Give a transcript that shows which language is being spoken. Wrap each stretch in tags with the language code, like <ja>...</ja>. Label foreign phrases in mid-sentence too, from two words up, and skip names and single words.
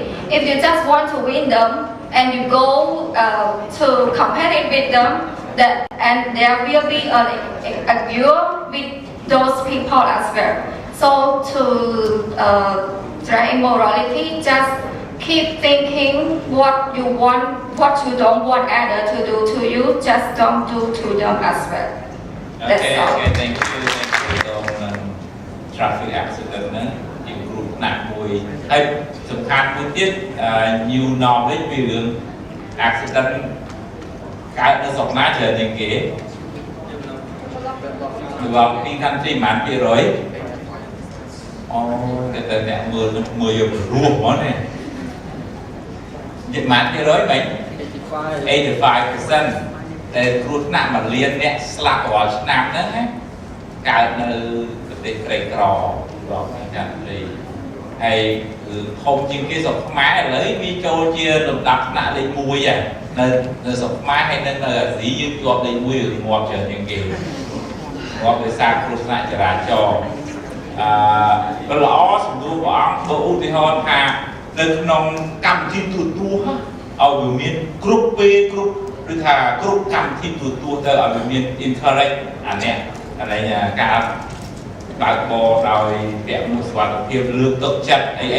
<en>If you just want to win them and you go to compete with them, and there will be a duel with those people as well. So to try immorality, just keep thinking what you want, what you don't want others to do to you, just don't do to them as well. That's all. Okay, thank you</en> <km>ដល់</km> <en>traffic accident</en> <km>ហ្នឹងជាគ្រោះថ្នាក់មួយហើយសំខាន់មួយទៀត</km> <en>new knowledge</en> <km>ពីរឿង accident កើតនៅស្រុកណាច្រើនជាងគេ</km> <en>developing country</en> <km>ប៉ុន្មាន%អូតែអ្នកមើលយករស់ហ្មងនេះប៉ុន្មាន%វិញ 85% តែគ្រោះថ្នាក់1លានអ្នកស្លាប់រាល់ឆ្នាំហ្នឹងណាកើតនៅប្រទេសក្រីក្រ</km> <en>developing country</en> <km>ហើយគឺធំជាងគេស្រុកខ្មែរឥឡូវវាចូលជាលំដាប់ថ្នាក់លេខ1ហើយនៅស្រុកខ្មែរហើយនៅអាស៊ីយើងជា ប់លេខ1ឬងាប់ច្រើនជាងគេងាប់ដោយសារគ្រោះថ្នាក់ចរាចរណ៍ល្អសំដៅព្រះអង្គបើឧទាហរណ៍ថានៅក្នុងកម្មវិធីទូរទស្សន៍ឲ្យវាមានគ្រប់ពេលគ្រប់ឬថាគ្រប់កម្មវិធីទូរទស្សន៍ទៅឲ្យវាមាន interact អានេះការបើកបរដោយពាក់មួកសុវត្ថិភាពលើកទឹកចិត្តអី</km>